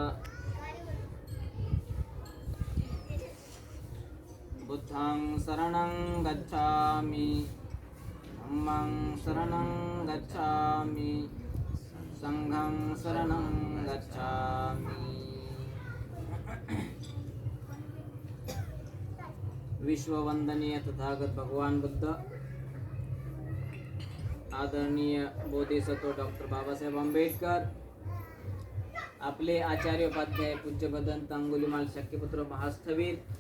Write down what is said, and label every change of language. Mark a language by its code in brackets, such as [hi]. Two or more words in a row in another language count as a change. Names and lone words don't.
[pi] बुद्धं शरणं गच्छामि, धम्मं शरणं गच्छामि, संघं शरणं गच्छामि. [mr] विश्ववंदनीय तथागत भगवान बुद्ध, आदरणीय बोधिसत्व डॉक्टर बाबासाहेब आंबेडकर, आपले आचार्य उपाध्याय पूज्य भदंत अंगुलीमाल शक्यपुत्र महास्थवीर